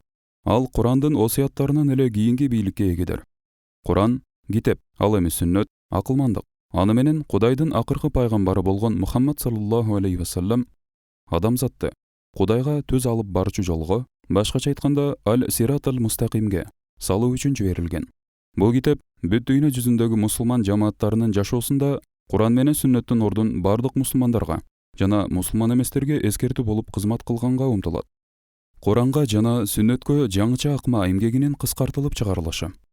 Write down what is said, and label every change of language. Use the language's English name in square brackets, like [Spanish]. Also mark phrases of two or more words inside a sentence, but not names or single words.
[Kyrgyz] Ал Курандын осуяттарынан эле кийинки бийликке эгедир. Куран китеп, ал эми сүннөт акылмандык. Аны менен Кудайдын акыркы пайгамбары болгон Мухаммад [Arabic] صلى الله عليه وسلم [Kyrgyz] адамзатты Кудайга түз алып барчу жолго, башкача айтканда [Arabic] الصراط المستقيم [Kyrgyz] салуу үчүн жиберилген. Бул китеп бүт дүйнө жүзүндөгү мусулман жамааттарынын жашоосунда Куран менен сүннөттүн ордун бардык мусулмандарга жана мусулман эместерге эскертүү болуп кызмат кылганга умтулат. Куранга жана сүннөткө жаңыча акма эмгегинин кыскартылып чыгарылышы.